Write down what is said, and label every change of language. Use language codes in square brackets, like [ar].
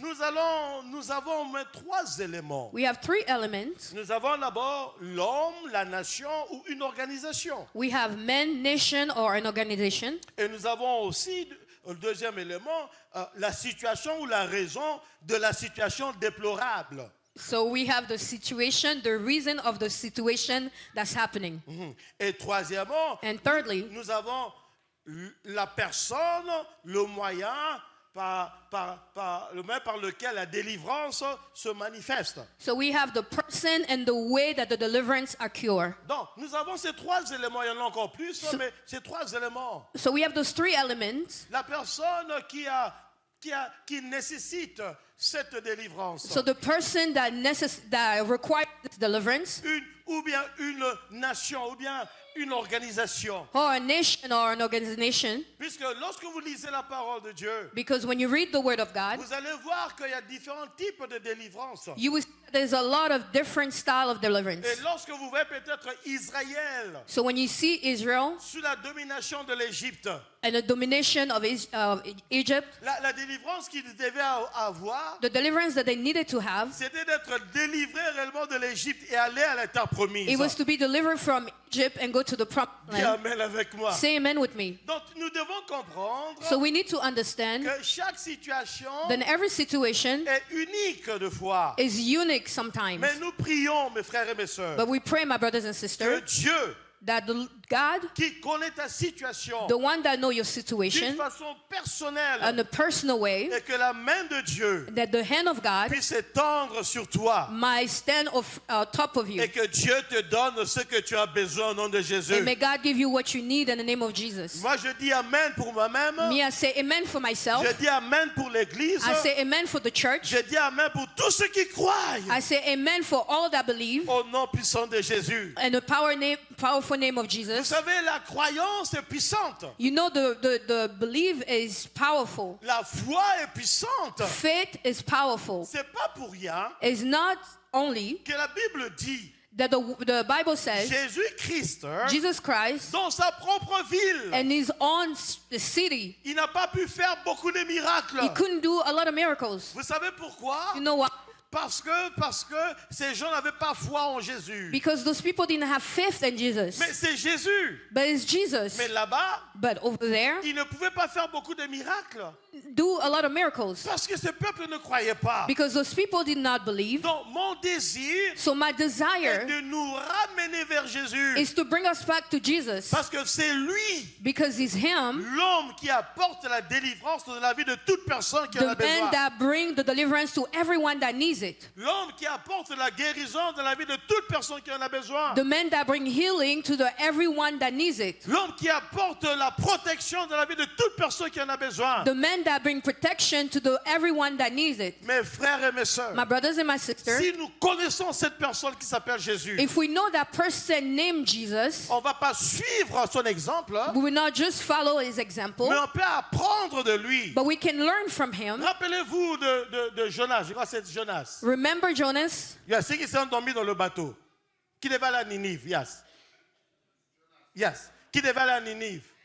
[fr] nous avons au moins 3 éléments. [en] we have 3 elements. [fr] Nous avons d'abord l'homme, la nation ou une organisation. [en] We have men, nation, or an organization. [fr] Et nous avons aussi, le deuxième élément, la situation ou la raison de la situation déplorable. [en] So we have the situation, the reason of the situation that's happening. [fr] Et troisièmement, [en] And thirdly, [fr] nous avons la personne, le moyen par lequel la délivrance se manifeste. [en] so we have the person and the way that the deliverance occur. [fr] Donc, nous avons ces 3 éléments, il y en a encore plus, mais ces 3 éléments. [en] So we have those 3 elements. [fr] La personne qui nécessite cette délivrance. [en] So the person that requires this deliverance, [fr] Ou bien une nation, ou bien une organisation. [en] or a nation or an organization. [fr] Puisque lorsque vous lisez la parole de Dieu, [en] Because when you read the Word of God, [fr] vous allez voir qu'il y a différents types de délivrance. [en] you will see there's a lot of different style of deliverance. [fr] Et lorsque vous voyez peut-être Israël [en] So when you see Israel [fr] sous la domination de l'Égypte, [en] and the domination of Egypt, [fr] la délivrance qu'ils devaient avoir, [en] the deliverance that they needed to have, [fr] c'était d'être délivrés réellement de l'Égypte et aller à la terre promise. [en] it was to be delivered from Egypt and go to the promised [fr] Dis [en] land. [fr] amen avec moi. [en] Say amen with me. [fr] Donc nous devons comprendre [en] So we need to understand [fr] que chaque situation [en] that every situation [fr] est unique de foi. [en] is unique sometimes. [fr] Mais nous prions, mes frères et mes sœurs, [en] But we pray, my brothers and [fr] que [en] sisters, [fr] Dieu, [en] that God, [fr] qui connaît ta situation [en] the one that knows your [fr] d'une [en] situation [fr] façon personnelle, [en] in a personal way, [fr] et que la main de Dieu [en] that the hand of God [fr] puisse étendre sur toi [en] might stand top of you. [fr] et que Dieu te donne ce que tu as besoin au nom de Jésus. [en] And may God give you what you need in the name of Jesus. [fr] Moi, je dis amen pour moi-même. [en] Me, I say amen for myself. [fr] Je dis amen pour l'Église. [en] I say amen for the church. [fr] Je dis amen pour tous ceux qui croient. [en] I say amen for all that believe [fr] Au nom puissant de Jésus. [en] in the powerful name of [fr] Vous [en] Jesus. [fr] savez, la croyance est puissante. [en] You know the belief is powerful. [fr] La foi est puissante. [en] Faith is powerful. [fr] C'est pas pour rien [en] It's not only [fr] que la Bible dit [en] that the Bible says [fr] Jésus-Christ, [en] Jesus Christ [fr] dans sa propre ville, [en] and his own city, [fr] il n'a pas pu faire beaucoup de [en] he [fr] miracles. [en] couldn't do a lot of miracles. [fr] Vous savez pourquoi? [en] You know what? [fr] Parce que ces gens n'avaient pas foi en Jésus. [en] Because those people didn't have faith in Jesus. [fr] Mais c'est Jésus. [en] But it's Jesus. [fr] Mais là-bas, [en] But over there, [fr] il ne pouvait pas faire beaucoup de miracles. [en] do a lot of miracles. [fr] Parce que ce peuple ne croyait pas. [en] Because those people did not believe. [fr] Donc mon désir [en] So my [fr] est [en] desire [fr] de nous ramener vers Jésus. [en] is to bring us back to Jesus. [fr] Parce que c'est lui, [en] Because it's him, [fr] l'homme qui apporte la délivrance de la vie de toute personne qui en a [en] the man [fr] besoin. [en] that bring the deliverance to everyone that needs it. [fr] L'homme qui apporte la guérison de la vie de toute personne qui en a besoin. [en] The man that bring healing to the everyone that needs it. [fr] L'homme qui apporte la protection de la vie de toute personne qui en a besoin. [en] The man that bring protection to the everyone that needs it. [fr] Mes frères et mes sœurs, [en] My brothers and my sisters, [fr] si nous connaissons cette personne qui s'appelle Jésus, [en] if we know that person named Jesus, [fr] on ne va pas suivre son exemple, [en] we will not just follow his example, [fr] mais on peut apprendre de lui. [en] but we can learn from him. [fr] Rappelez-vous de Jonas, je crois que c'est Jonas. [en] Remember Jonas? [fr] Il y a ceux qui sont dormis dans le bateau, qui devaient aller à Ninive, qui devaient aller à Ninive.